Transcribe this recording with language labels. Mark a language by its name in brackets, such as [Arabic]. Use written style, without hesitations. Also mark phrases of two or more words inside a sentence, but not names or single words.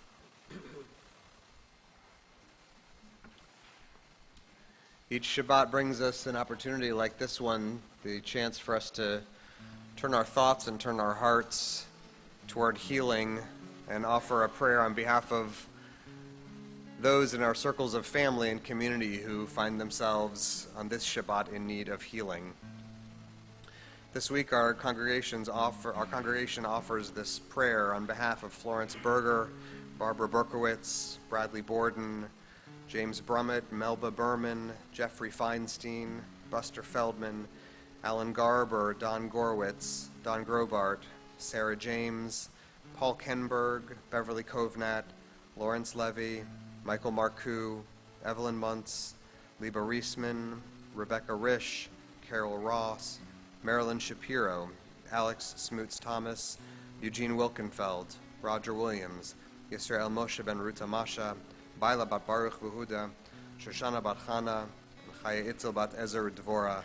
[English] Each Shabbat brings us an opportunity like this one, the chance for us to turn our thoughts and turn our hearts toward healing and offer a prayer on behalf of those in our circles of family and community who find themselves on this Shabbat in need of healing. This week our congregation offers this prayer on behalf of Florence Berger, Barbara Berkowitz, Bradley Borden, James Brummett, Melba Berman, Jeffrey Feinstein, Buster Feldman, Alan Garber, Don Gorwitz, Don Grobart, Sarah James, Paul Kenberg, Beverly Kovnat, Lawrence Levy, Michael Marcoux, Evelyn Muntz, Liba Reisman, Rebecca Risch, Carol Ross, Marilyn Shapiro, Alex Smoots Thomas, Eugene Wilkenfeld, Roger Williams, Yisrael Moshe ben Ruta Masha, Baila bat Baruch Vuhuda, Shoshana bat Chana, and Chaya Itzel bat Ezer Dvora.